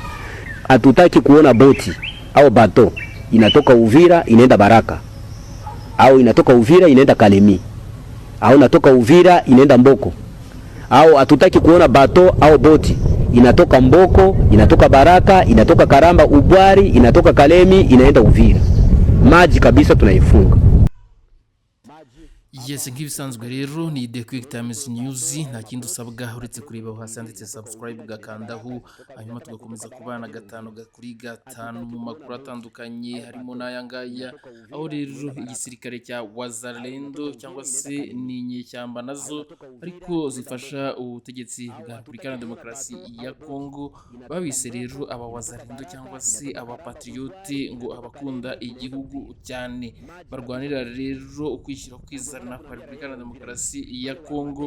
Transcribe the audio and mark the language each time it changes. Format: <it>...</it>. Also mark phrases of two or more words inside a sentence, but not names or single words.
<sw>Hatutaki kuona boti au bato inatoka Uvira inaenda Baraka, au inatoka Uvira inaenda Kalemi, au inatoka Uvira inaenda Mboko. Au hatutaki kuona bato au boti inatoka Mboko, inatoka Baraka, inatoka Karamba, Ubwari, inatoka Kalemi inaenda Uvira. Maji kabisa tunaifunga.</sw> <rw>Yes, nk'ibisanzwe rero ni The Quick Times News. Nta kindi usabwa uretse kureba hasi handitse subscribe ugakandaho, hanyuma tugakomeza kubana gatanu kuri gatanu mu makuru atandukanye harimo n'aya ngaya, aho rero igisirikare cya Wazalendo cyangwa se ni inyeshyamba nazo ariko zifasha ubutegetsi bwa Repubulika ya Demokarasi ya Kongo babise rero aba Wazalendo cyangwa se aba patriote ngo abakunda igihugu cyane, barwanira rero ukwishyira kwizana kwa Repubulika ya Demokarasi ya Kongo.</rw>